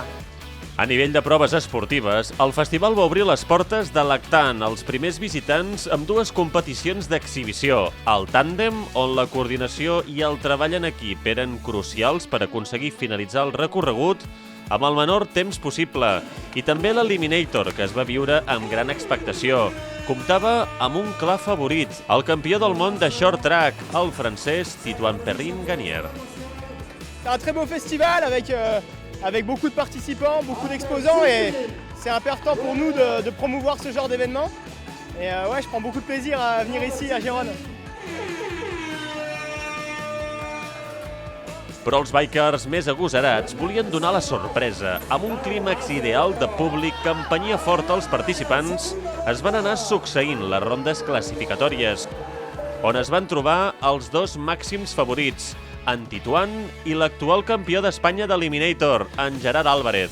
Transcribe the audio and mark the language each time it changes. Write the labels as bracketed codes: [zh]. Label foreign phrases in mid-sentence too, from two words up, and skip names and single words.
[ca] A nivell de proves esportives, el festival va obrir les portes de Lactant als primers visitants amb 2 competicions d'exhibició, el tàndem, on la coordinació i el treball en equip eren crucials per aconseguir finalitzar el recorregut amb el menor temps possible, i també l'Eliminator, que es va viure amb gran expectació. Comptava amb un clar favorit, el campió del món de short track, el francès Titouan Perrin-Gagnaire. [fr] C'est un très beau festival avec beaucoup de participants, beaucoup d'exposants, et c'est important pour nous de promouvoir ce genre d'événement. Et ouais, je prends beaucoup de plaisir à venir ici à Gérone. [ca] Però els bikers més agosarats volien donar la sorpresa. Amb un clímax ideal de públic que empenyia fort els participants, es van anar succeint les rondes classificatòries, on es van trobar els 2 màxims favorits, en Titouan i l'actual campió d'Espanya d'Eliminator, en Gerard Álvarez.